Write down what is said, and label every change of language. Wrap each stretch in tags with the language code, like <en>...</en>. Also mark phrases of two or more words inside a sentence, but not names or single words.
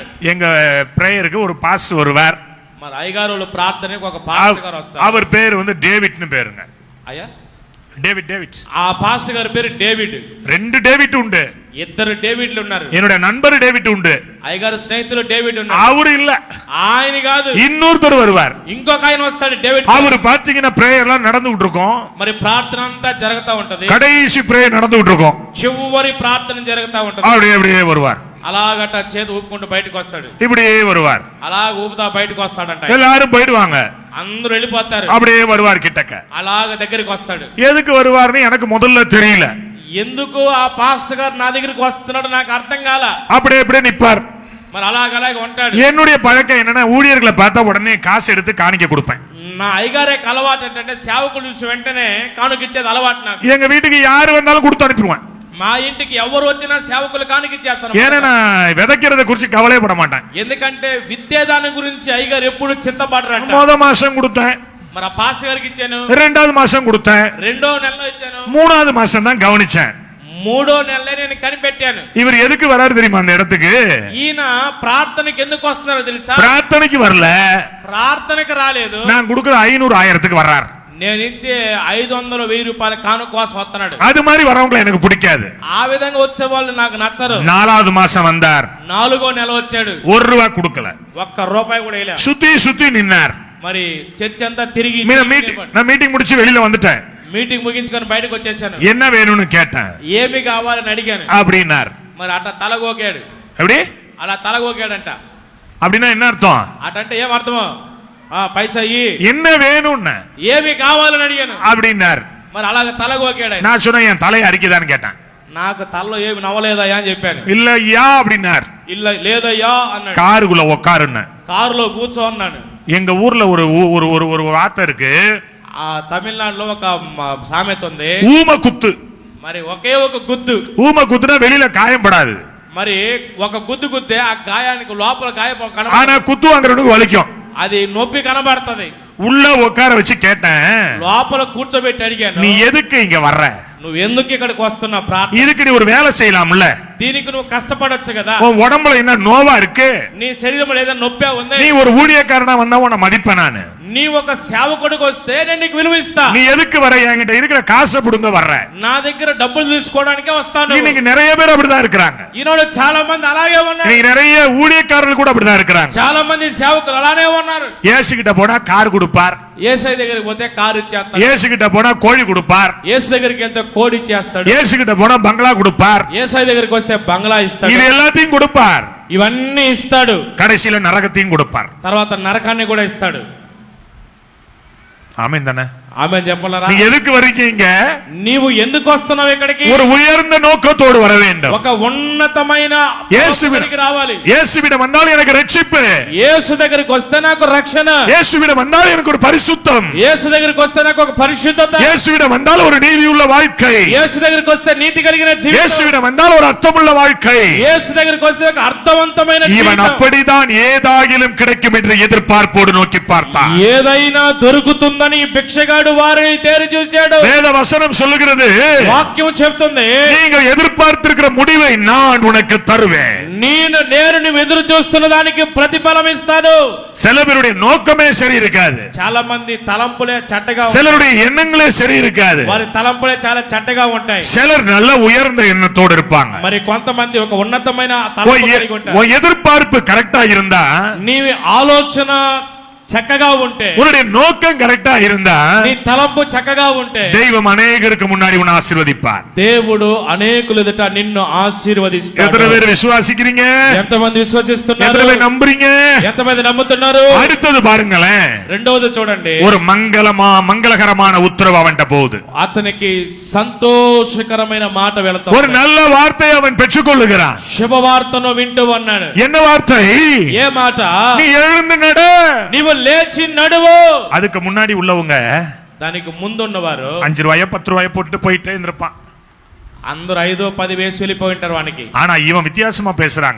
<ta>எங்க பிரேயருக்கு ஒரு பாஸ்டர் வருவார்.</ta> <te>మరి అయ్యగారు వాళ్ళ ప్రార్థనకి ఒక పాస్టర్ గారు వస్తారు.</te> <ta>அவர் பேர் வந்து டேவிட்னு பேருங்க.</ta> <te>అయ్యా</te> <ta>டேவிட்.</ta> <te>ఆ పాస్టర్ గారి పేరు డేవిడ్.</te> <ta>2 డేవిడ్ உண்டு.</ta> <te>2 డేవిడ్లు ఉన్నారు.</te> <ta>என்னோட நண்பர் டேவிட் உண்டு.</ta> <te>అయ్యగారు స్నేహితులు డేవిడ్ ఉన్నారు.</te> <ta>அவரு இல்ல,</ta> <te>ఆయన కాదు,</te> <ta>இன்னொருத்தர் வருவார்.</ta> <te>ఇంకొక ఆయన వస్తాడు డేవిడ్.</te> <ta>அவரு பாத்தீங்கன்னா பிரேயர் எல்லாம் நடந்துகிட்டு இருக்கும்.</ta> <te>మరి ప్రార్థన అంతా జరుగుతా ఉంటది.</te> <ta>கடைசி பிரேயர் நடந்துகிட்டு இருக்கும்.</ta> <te>చివరి ప్రార్థన జరుగుతా ఉంటది.</te> <ta>அப்படியே வருவார்.</ta> <te>అలాగట చేతి ఊపుకుంటూ బయటకు వస్తాడు.</te> <ta>இப்படியே வருவார்.</ta> <te>అలాగ ఊపుతా బయటకు వస్తాడంట.</te> <ta>எல்லாரும் போயிடுவாங்க.</ta> <te>అందరూ వెళ్ళిపోతారు.</te> <ta>அப்படியே வருவார் கிட்டக்க.</ta> <te>అలాగ దగ్గరికి వస్తాడు.</te> <ta>எதுக்கு வருவார்னு எனக்கு முதல்ல தெரியல.</ta> <te>ఎందుకు ఆ పాస్టర్ గారు నా దగ్గరికి వస్తున్నాడు నాకు అర్థం కాల.</te> <ta>அப்படியே நிப்பார்.</ta> <te>మరి అలాగలాగే ఉంటాడు.</te> <ta>என்னுடைய பழக்கம் என்னன்னா ஊழியர்களை பார்த்தா உடனே காசு எடுத்து காணிக்க கொடுப்பேன்.</ta> <te>నా అయ్యగారే అలవాటు ఏంటంటే సేవకులు చూసి వెంటనే కానుకిచ్చేది అలవాటు నాకు.</te> <ta>எங்க வீட்டுக்கு யாரு வந்தாலும் கொடுத்து அனுப்பிடுவேன்.</ta> <te>మా ఇంటికి ఎవరు వచ్చినా సేవకులు కానుకిచ్చేస్తాను.</te> <ta>ஏன்னா நான் விதைக்கிறத குறிச்சு கவலைப்பட மாட்டேன்.</ta> <te>ఎందుకంటే విత్తేదాని గురించి అయ్యగారు ఎప్పుడు చింతపడరంట.</te> <ta>முதல் மாசம் கொடுத்தேன்.</ta> <te>మరి ఆ పాస్టర్ గారికి ఇచ్చాను.</te> <ta>2வது மாசம் கொடுத்தேன்.</ta> <te>2వ నెలలో ఇచ్చాను.</te> <ta>3வது மாசம் தான் கவனிச்சேன்.</ta> <te>3వ నెలలో నేను కనిపెట్టాను.</te> <ta>இவர் ఎதுக்கு வராரு தெரியுமா அந்த இடத்துக்கு?</ta> <te>ఈయన ప్రార్థనకి ఎందుకు వస్తున్నారో తెలుసా?</te> <ta>பிரார்த்தனைக்கு வரல,</ta> <te>ప్రార్థనకి రాలేదు.</te> <ta>நான் கொடுக்கிற 500 1000க்கு வர்றார்.</ta> <te>నేను ఇచ్చే 500 1000 రూపాయల కానుక కోసం వస్తున్నాడు.</te> <ta>அது மாதிரி வரவங்களை எனக்கு பிடிக்காது.</ta> <te>ఆ విధంగా వచ్చే వాళ్ళు నాకు నచ్చరు.</te> <ta>4வது மாசம் வந்தார்.</ta> <te>4వ నెల వచ్చాడు.</te> <ta>1 ரூபாய் கொடுக்கல.</ta> <te>ఒక్క రూపాయి కూడా వేయలే.</te> <ta>சுத்தி நின்னார்.</ta> <te>మరి చర్చ్ అంతా తిరిగి</te> <ta>நான் மீட்டிங் முடிச்சு வெளியில வந்துட்டேன்.</ta> <te>మీటింగ్ ముగించుకొని బయటకు వచ్చేసాను.</te> <ta>என்ன வேணும்னு கேட்டேன்.</ta> <te>ఏమి కావాలని అడిగాను.</te> <ta>அப்படின்னார்.</ta> <te>మరి అట్లా తలగోకాడు.</te> <ta>எப்படி?</ta> <te>అలా తలగోకాడంట.</te> <ta>அப்படின்னா என்ன அர்த்தம்?</ta> <te>అటంటే ఏం అర్థమో? పైసా ఇయ్యి.</te> <ta>என்ன வேணும்னு</ta> <te>ఏమి కావాలని అడిగాను.</te> <ta>அப்படின்னார்.</ta> <te>మరి అలాగ తలగోకాడు.</te> <ta>நான் சொன்னேன் என் தலையை அரிக்குதான்னு கேட்டேன்.</ta> <te>నాకు తలలో ఏమి నవ్వలేదయ్యా అని చెప్పాను.</te> <ta>இல்லையா அப்படின்னார்.</ta> <te>இல்ல లేదయ్యా అన్నాడు.</te> <ta>காருக்குள்ள உட்காருன்னு.</ta> <te>కారులో కూర్చో అన్నాడు.</te> <ta>எங்க ஊர்ல ஒரு ஒரு ஒரு ஒரு வார்த்தை இருக்கு.</ta> <te>ఆ తమిళనాడులో ఒక సామెత ఉంది.</te> <ta>ஊம குத்து.</ta> <te>మరి ఒకే ఒక గుద్దు.</te> <ta>ஊம குத்துனா வெளியில காயம் படாது.</ta> <te>మరి ఒక గుద్దు గుద్దే ఆ గాయానికి లోపల గాయం</te> <ta>ஆனா</ta> <te>కనబడదు.</te> <ta>குத்து வாங்குறவனுக்கு வலிக்கும்.</ta> <te>అది నొప్పి కనబడుతుంది.</te> <ta>உள்ள உட்கார வச்சு கேட்டேன்,</ta> <te>లోపల కూర్చోబెట్టి అడిగాను,</te> <ta>நீ எதுக்கு இங்க வர்ற?</ta> <te>నువ్వు ఎందుకు ఇక్కడికి వస్తున్నావు? ప్రార్థన</te> <ta>இதுக்கு நீ ஒரு வேலை செய்யலாம்ல.</ta> <te>దీనికి నువ్వు కష్టపడొచ్చు కదా.</te> <ta>உன் உடம்புல என்ன நோவா இருக்கு?</ta> <te>నీ శరీరంలో ఏదైనా నొప్పి ఉంది?</te> <ta>நீ ஒரு ஊழியக்காரனா வந்தா உன்னை மதிப்பேன் நானு.</ta> <te>నీ ఒక సేవకుడికి వస్తే నేను నీకు విలువ ఇస్తా.</te> <ta>நீ எதுக்கு வர? என்கிட்ட இருக்கிற காசை புடுங்க வர்ற.</ta> <te>నా దగ్గర డబ్బులు తీసుకోవడానికే వస్తాను.</te> <ta>இன்னைக்கு நிறைய பேர் அப்படிதான் இருக்கிறாங்க.</ta> <te>ఈనాడు చాలా మంది అలాగే ఉన్నారు.</te> <ta>இன்னைக்கு நிறைய ஊழியக்காரர்கள் கூட அப்படிதான் இருக்கிறாங்க.</ta> <te>చాలా మంది సేవకులు అలానే ఉన్నారు.</te> <ta>இயேசு கிட்ட போனா கார் கொடுப்பார்.</ta> <te>యేసయ్య దగ్గరికి పోతే కారు ఇచ్చేస్తాడు.</te> <ta>இயேசு கிட்ட போனா கோழி கொடுப்பார்.</ta> <te>యేసు దగ్గరికి వెళ్తే కోడి ఇచ్చేస్తాడు.</te> <ta>இயேசு கிட்ட போனா பங்களா கொடுப்பார்.</ta> <te>యేసయ్య దగ్గరికి వస్తే బంగ్లా ఇస్తాడు.</te> <ta>இது எல்லாத்தையும் கொடுப்பார்.</ta> <te>ఇవన్నీ ఇస్తాడు.</te> <ta>கடைசியில నరకத்தையும் கொடுப்பார்.</ta> <te>తర్వాత నరకాన్ని కూడా ఇస్తాడు.</te> <ta>ஆமென் தானே?</ta> <te>ఆమె చెప్పలరా?</te> <ta>நீங்க எதுக்கு வர்றீங்க?</ta> <te>నీవు ఎందుకు వస్తున్నావు ఇక్కడికి?</te> <ta>ஒரு உயர்ந்த நோக்கத்தோடு வர வேண்டும்.</ta> <te>ఒక ఉన్నతమైన</te> <ta>యేసువిடம்</ta> <te>రావాలి.</te> <ta>இயேசுவிடம் வந்தால் எனக்கு ரட்சிப்பு.</ta> <te>యేసు దగ్గరికి వస్తే నాకు రక్షణ.</te> <ta>இயேசுவிடம் வந்தால் எனக்கு ஒரு பரிசுத்தம்.</ta> <te>యేసు దగ్గరికి వస్తే నాకు ఒక పరిశుద్ధత.</te> <ta>இயேசுவிடம் வந்தால் ஒரு நீதியுள்ள வாழ்க்கை.</ta> <te>యేసు దగ్గరికి వస్తే నీతి కలిగిన జీవితం.</te> <ta>இயேசுவிடம் வந்தால் ஒரு அர்த்தமுள்ள வாழ்க்கை.</ta> <te>యేసు దగ్గరికి వస్తే ఒక అర్థవంతమైన జీవితం.</te> <ta>இவன் அப்படிதான் ஏதாகிலும் கிடைக்கும் என்று எதிர்பார்ப்போடு நோக்கி பார்த்தான்.</ta> <te>ఏదైనా దొరుకుతుందని భిక్షగాడు వారిని తేరి చూశాడు.</te> <ta>வேத வசனம் சொல்லுகிறது,</ta> <te>వాక్యం చెప్తుంది,</te> <ta>நீங்கள் எதிர்பார்த்திருக்கிற முடிவை நான் உனக்கு தருவேன்.</ta> <te>నేను నువ్వు ఎదురు చూస్తున్న దానికి ప్రతిఫలం ఇస్తాను.</te> <ta>சில பேருடைய நோக்கமே சரி இருக்காது.</ta> <te>చాలా మంది తలంపులే చెడ్డగా ఉంటాయి.</te> <ta>சிலருடைய எண்ணங்களே சரி இருக்காது.</ta> <te>వారి తలంపులే చాలా చెడ్డగా ఉంటాయి.</te> <ta>சிலர் நல்ல உயர்ந்த எண்ணத்தோடு இருப்பாங்க.</ta> <te>మరి కొంతమంది ఒక ఉన్నతమైన తలంపు కలిగి ఉంటారు.</te> <ta>உன் எதிர்பார்ப்பு கரெக்டா இருந்தா,</ta> <te>నీవి ఆలోచన చక్కగా ఉంటే,</te> <ta>உன்னுடைய நோக்கம் கரெக்டா இருந்தா,</ta> <te>నీ తలంపు చక్కగా ఉంటే</te> <ta>தெய்வம் அநேகருக்கு முன்னாடி உன்னை ஆசீர்வதிப்பார்.</ta> <te>దేవుడు అనేకుల ఎదుట నిన్ను ఆశీర్వదిస్తాడు.</te> <ta>எத்தனை பேர் விசுவாசிக்கிறீங்க?</ta> <te>ఎంతమంది విశ్వసిస్తున్నారు?</te> <ta>எத்தனை பேர் நம்புறீங்க?</ta> <te>ఎంతమంది నమ్ముతున్నారు?</te> <ta>அடுத்தது பாருங்களேன்.</ta> <te>రెండవది చూడండి.</te> <ta>ஒரு மங்களகரமான உத்தரவு அவன்கிட்ட போகுது.</ta> <te>అతనికి సంతోషకరమైన మాట వెళుతుంది.</te> <ta>ஒரு நல்ல வார்த்தையை அவன் பெற்றுக்கொள்ளுகிறான்.</ta> <te>శుభవార్తను వింటూ అన్నాడు.</te> <ta>என்ன வார்த்தை?</ta> <te>ఏ మాట?</te> <ta>நீ எழுந்து நடு.</ta> <te>నీవు లేచి నడువు.</te> <ta>அதுக்கு முன்னாடி உள்ளவங்க</ta> <te>దానికి ముందున్నవారు</te> <ta>5 ரூபாய 10 ரூபாய போட்டு போயிட்டே இருந்திருப்பான்.</ta> <te>అందరూ 5-10 వేసి వెళ్ళిపోయి ఉంటారు వానికి.</te> <ta>ஆனா இவன் வித்தியாசமா பேசுறாங்க.</ta>